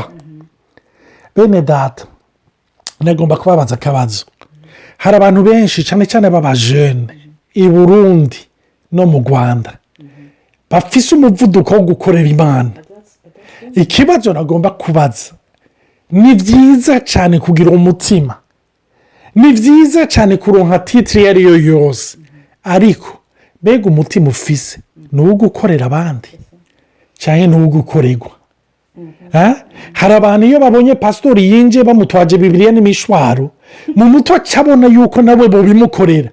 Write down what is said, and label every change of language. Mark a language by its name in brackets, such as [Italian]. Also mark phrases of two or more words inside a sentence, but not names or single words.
[Rundi] bene data nagomba kubabaza akabazo. hari abantu benshi cyane cyane b'abajene i Burundi no mu Rwanda bafise umuvuduko wo gukorera imana. ikibazo nagomba kubaza, ni byiza cyane kugira umutima, ni byiza cyane kuronka titire iyo ari yo yose, ariko mbega umutima ufise ni uwo gukorera abandi cyangwa ni uwo gukorerwa? hari abantu iyo babonye pasitori yinjiye bamutwaje bibiliya n'imishwaro mu mutwe cyabona yuko nawe bubimukorera.